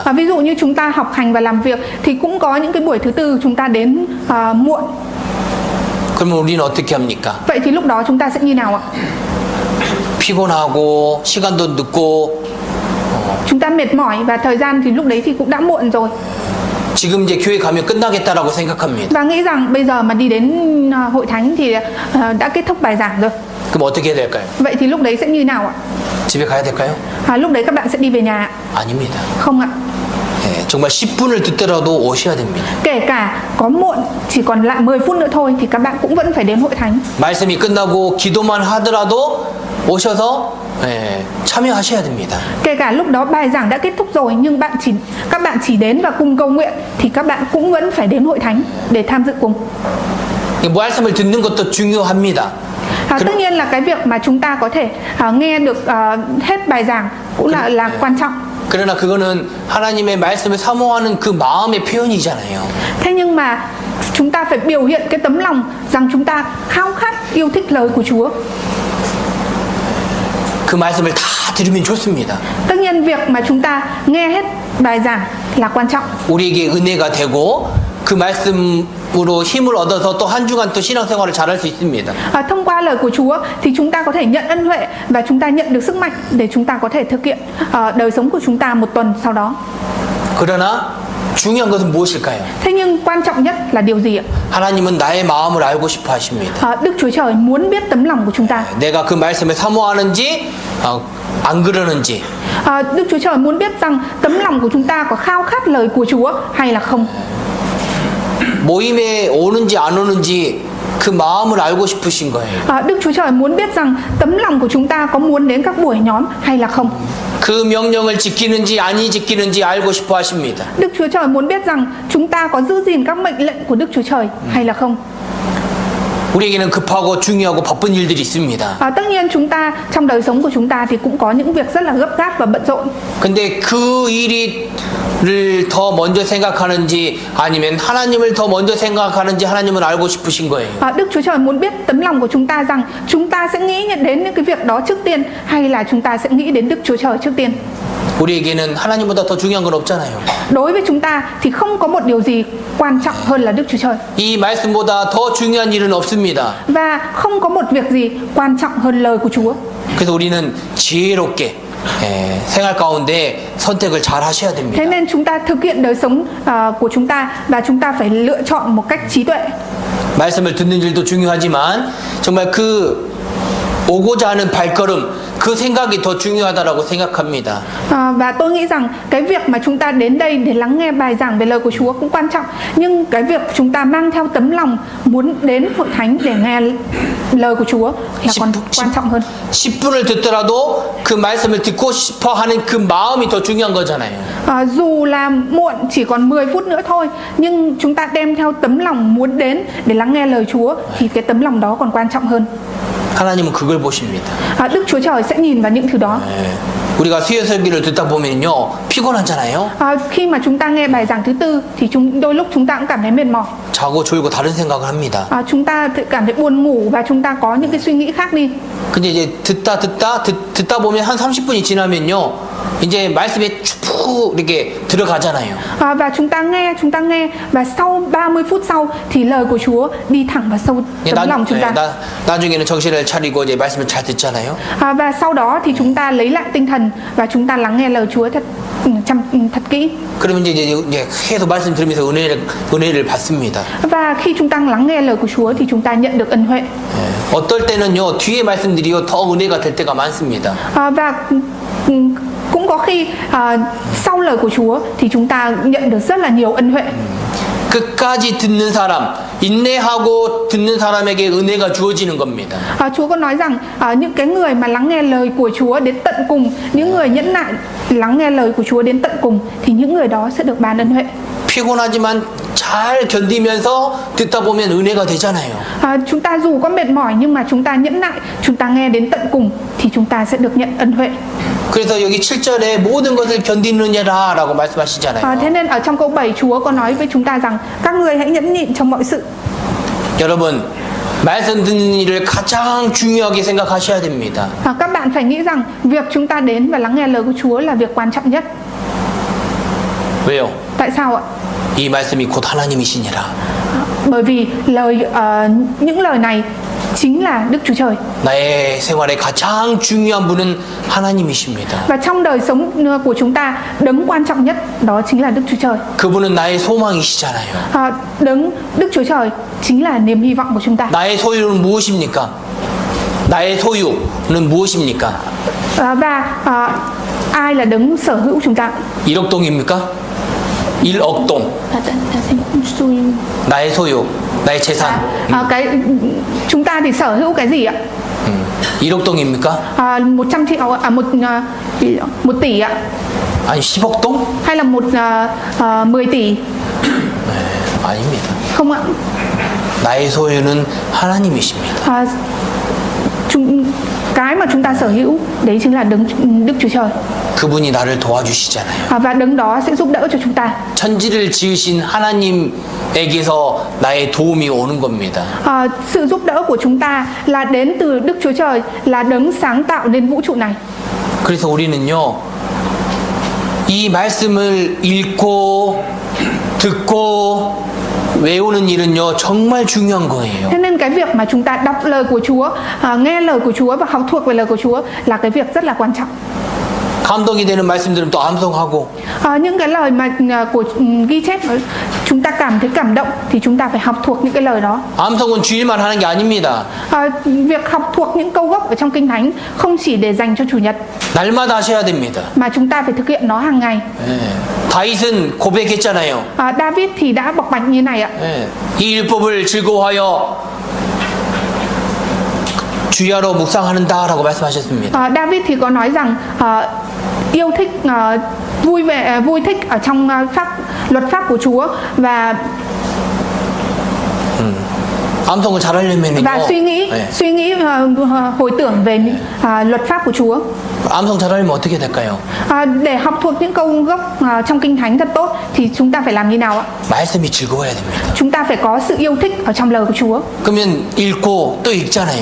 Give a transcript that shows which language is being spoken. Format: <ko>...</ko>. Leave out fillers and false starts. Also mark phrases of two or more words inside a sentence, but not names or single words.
<vi>Ví dụ như chúng ta học hành và làm việc thì cũng có những cái buổi thứ tư chúng ta đến muộn.</vi> <ko>그러면 우리는 어떻게 합니까?</ko> <vi>Vậy thì lúc đó chúng ta sẽ như nào ạ?</vi> <ko>피곤하고 시간도 늦고</ko> <vi>chúng ta mệt mỏi và thời gian thì lúc đấy thì cũng đã muộn rồi.</vi> <ko>지금 이제 교회 가면 끝나겠다라고 생각합니다.</ko> <vi>Và nghĩ rằng bây giờ mà đi đến hội thánh thì đã kết thúc bài giảng rồi.</vi> <ko>그럼 어떻게 해야 될까요?</ko> <vi>Vậy thì lúc đấy sẽ như nào ạ?</vi> <ko>집에 가야 될까요?</ko> <vi>Lúc đấy các bạn sẽ đi về nhà ạ?</vi> <ko>아닙니다.</ko> <vi>Không ạ.</vi> <ko>정말 10분을 듣더라도 오셔야 됩니다.</ko> <vi>Kể cả có muộn chỉ còn lại 10 phút nữa thôi thì các bạn cũng vẫn phải đến hội thánh.</vi> <ko>말씀이 끝나고 기도만 하더라도 오셔서 참여하셔야 됩니다.</ko> <vi>Kể cả lúc đó bài giảng đã kết thúc rồi nhưng các bạn chỉ đến và cùng cầu nguyện thì các bạn cũng vẫn phải đến hội thánh để tham dự cùng.</vi> <ko>말씀을 듣는 것도 중요합니다.</ko> <vi>Tất nhiên là cái việc mà chúng ta có thể nghe được hết bài giảng cũng là quan trọng.</vi> <ko>그러나 그거는 하나님의 말씀을 사모하는 그 마음의 표현이잖아요.</ko> <vi>Thế nhưng mà chúng ta phải biểu hiện cái tấm lòng rằng chúng ta khao khát yêu thích lời của Chúa.</vi> <ko>그 말씀을 다 들으면 좋습니다.</ko> <vi>Tất nhiên việc mà chúng ta nghe hết bài giảng là quan trọng.</vi> <ko>우리에게 은혜가 되고 그 말씀으로 힘을 얻어서 또 한 주간 또 신앙생활을 잘할 수 있습니다.</ko> <vi>Thông qua lời của Chúa thì chúng ta có thể nhận ân huệ và chúng ta nhận được sức mạnh để chúng ta có thể thực hiện đời sống của chúng ta một tuần sau đó.</vi> <ko>그러나 중요한 것은 무엇일까요?</ko> <vi>Thế nhưng quan trọng nhất là điều gì ạ?</vi> <ko>하나님은 나의 마음을 알고 싶어 하십니다.</ko> <vi>Đức Chúa Trời muốn biết tấm lòng của chúng ta.</vi> <ko>내가 그 말씀을 사모하는지 안 그러는지.</ko> <vi>Đức Chúa Trời muốn biết rằng tấm lòng của chúng ta có khao khát lời của Chúa hay là không.</vi> <ko>모임에 오는지 안 오는지 그 마음을 알고 싶으신 거예요.</ko> <vi>Đức Chúa Trời muốn biết rằng tấm lòng của chúng ta có muốn đến các buổi nhóm hay là không.</vi> <ko>그 명령을 지키는지 아니 지키는지 알고 싶어 하십니다.</ko> <vi>Đức Chúa Trời muốn biết rằng chúng ta có giữ gìn các mệnh lệnh của Đức Chúa Trời hay là không.</vi> <ko>우리에게는 급하고 중요하고 바쁜 일들이 있습니다.</ko> <vi>Tất nhiên chúng ta trong đời sống của chúng ta thì cũng có những việc rất là gấp gáp và bận rộn.</vi> <ko>근데 그 일을 더 먼저 생각하는지 아니면 하나님을 더 먼저 생각하는지 하나님은 알고 싶으신 거예요.</ko> <vi>Đức Chúa Trời muốn biết tấm lòng của chúng ta rằng chúng ta sẽ nghĩ đến những cái việc đó trước tiên hay là chúng ta sẽ nghĩ đến Đức Chúa Trời trước tiên.</vi> <ko>우리에게는 하나님보다 더 중요한 건 없잖아요.</ko> <vi>Đối với chúng ta thì không có một điều gì quan trọng hơn là Đức Chúa Trời.</vi> <ko>이 말씀보다 더 중요한 일은 없습니다.</ko> <vi>Và không có một việc gì quan trọng hơn lời của Chúa.</vi> <ko>그래서 우리는 지혜롭게 생활 가운데 선택을 잘 하셔야 됩니다.</ko> <vi>Thế nên chúng ta thực hiện đời sống của chúng ta và chúng ta phải lựa chọn một cách trí tuệ.</vi> <ko>말씀을 듣는 일도 중요하지만 정말 그 오고자 하는 발걸음 그 생각이 더 중요하다라고 생각합니다.</ko> <vi>Và tôi nghĩ rằng cái việc mà chúng ta đến đây để lắng nghe bài giảng về lời của Chúa cũng quan trọng, nhưng cái việc chúng ta mang theo tấm lòng muốn đến hội thánh để nghe lời của Chúa là còn quan trọng hơn.</vi> <ko>10분을 듣더라도 그 말씀을 듣고 싶어 하는 그 마음이 더 중요한 거잖아요.</ko> <vi>Dù là muộn chỉ còn 10 phút nữa thôi, nhưng chúng ta đem theo tấm lòng muốn đến để lắng nghe lời Chúa thì cái tấm lòng đó còn quan trọng hơn.</vi> <ko>하나님은 그걸 보십니다.</ko> <vi>Đức Chúa Trời sẽ nhìn vào những thứ đó.</vi> <ko>우리가 수요설교를 듣다 보면요 피곤하잖아요.</ko> <vi>Khi mà chúng ta nghe bài giảng thứ tư thì đôi lúc chúng ta cũng cảm thấy mệt mỏi.</vi> <ko>자고 졸고 다른 생각을 합니다.</ko> <vi>Chúng ta cảm thấy buồn ngủ và chúng ta có những cái suy nghĩ khác đi.</vi> <ko>근데 이제 듣다 보면 한 30분이 지나면요 이제 말씀에 쭉 이렇게 들어가잖아요.</ko> <vi>Và chúng ta nghe và sau 30 phút sau thì lời của Chúa đi thẳng vào sâu tấm lòng chúng ta.</vi> <ko>나중에는 정신을 차리고 이제 말씀을 잘 듣잖아요.</ko> <vi>Và sau đó thì chúng ta lấy lại tinh thần và chúng ta lắng nghe lời Chúa thật kỹ.</vi> <ko>그러면 이제 계속 말씀 들으면서 은혜를 받습니다.</ko> <vi>Và khi chúng ta lắng nghe lời của Chúa thì chúng ta nhận được ân huệ.</vi> <ko>어떨 때는요 뒤에 말씀들이요 더 은혜가 될 때가 많습니다.</ko> <vi>Và cũng có khi sau lời của Chúa thì chúng ta nhận được rất là nhiều ân huệ.</vi> <ko>끝까지 듣는 사람, 인내하고 듣는 사람에게 은혜가 주어지는 겁니다.</ko> <vi>Chúa có nói rằng những cái người mà lắng nghe lời của Chúa đến tận cùng, những người nhẫn nại lắng nghe lời của Chúa đến tận cùng thì những người đó sẽ được ban ân huệ.</vi> <ko>피곤하지만 잘 견디면서 듣다 보면 은혜가 되잖아요.</ko> <vi>Chúng ta dù có mệt mỏi nhưng mà chúng ta nhẫn nại, chúng ta nghe đến tận cùng thì chúng ta sẽ được nhận ân huệ.</vi> <ko>그래서 여기 7절에 모든 것을 견디느냐라고 말씀하시잖아요.</ko> <vi>Thế nên ở trong câu 7 Chúa có nói với chúng ta rằng các người hãy nhẫn nhịn trong mọi sự.</vi> <ko>여러분 말씀 듣는 일을 가장 중요하게 생각하셔야 됩니다.</ko> <vi>Các bạn phải nghĩ rằng việc chúng ta đến và lắng nghe lời của Chúa là việc quan trọng nhất.</vi> <ko>왜요?</ko> <vi>Tại sao ạ?</vi> <ko>이 말씀이 곧 하나님이시니라.</ko> <vi>Bởi vì những lời này chính là Đức Chúa Trời.</vi> <ko>나의 생활에 가장 중요한 분은 하나님이십니다.</ko> <vi>Và trong đời sống của chúng ta, đấng quan trọng nhất đó chính là Đức Chúa Trời.</vi> <ko>그분은 나의 소망이시잖아요.</ko> <vi>Đức Chúa Trời chính là niềm hy vọng của chúng ta.</vi> <ko>나의 소유는 무엇입니까? 나의 소유는 무엇입니까?</ko> <vi>Và ai là đấng sở hữu chúng ta?</vi> <ko>1억 동입니까? 1억 동. 나의 소유, 나의 재산.</ko> <vi>Chúng ta thì sở hữu cái gì ạ?</vi> <ko>1억 동입니까?</ko> <vi>100 triệu ạ, 1 tỷ ạ.</vi> <ko>아니 10억 동?</ko> <vi>Hay là 10 tỷ?</vi> <ko>네, 아닙니다.</ko> <vi>Không ạ.</vi> <ko>나의 소유는 하나님이십니다.</ko> <vi>Cái mà chúng ta sở hữu đấy chính là Đức Chúa Trời.</vi> <ko>그분이 나를 도와주시잖아요.</ko> <vi>Và đấng đó sẽ giúp đỡ cho chúng ta.</vi> <ko>천지를 지으신 하나님에게서 나의 도움이 오는 겁니다.</ko> <vi>Sự giúp đỡ của chúng ta là đến từ Đức Chúa Trời, là đấng sáng tạo nên vũ trụ này.</vi> <ko>그래서 우리는요 이 말씀을 읽고 듣고 외우는 일은요 정말 중요한 거예요.</ko> <vi>Thế nên cái việc mà chúng ta đọc lời của Chúa, nghe lời của Chúa và học thuộc về lời của Chúa là cái việc rất là quan trọng.</vi> <ko>감동이 되는 말씀들은 또 암송하고.</ko> <vi>Những cái lời mà của ghi chép chúng ta cảm thấy cảm động thì chúng ta phải học thuộc những cái lời đó.</vi> <ko>암송은 주일만 하는 게 아닙니다.</ko> <vi>Việc học thuộc những câu gốc ở trong Kinh Thánh không chỉ để dành cho Chủ nhật,</vi> <ko>날마다 하셔야 됩니다.</ko> <vi>mà chúng ta phải thực hiện nó hàng ngày.</vi> <ko>다윗은 고백했잖아요.</ko> <vi>David thì đã bộc bạch như này ạ.</vi> <ko>이 율법을 즐거워하여 주야로 묵상하는다라고 말씀하셨습니다.</ko> <vi>David thì có nói rằng yêu thích vui thích ở trong luật pháp của Chúa và</vi> <ko>암송을 잘하려면요.</ko> <vi>suy nghĩ hồi tưởng về luật pháp của Chúa.</vi> <ko>암송 잘하려면 어떻게 될까요?</ko> <vi>Để học thuộc những câu gốc trong Kinh Thánh thật tốt thì chúng ta phải làm như nào ạ?</vi> <ko>말씀이 즐거워야 됩니다.</ko> <vi>Chúng ta phải có sự yêu thích ở trong lời của Chúa.</vi> <ko>그러면 읽고 또 읽잖아요.</ko>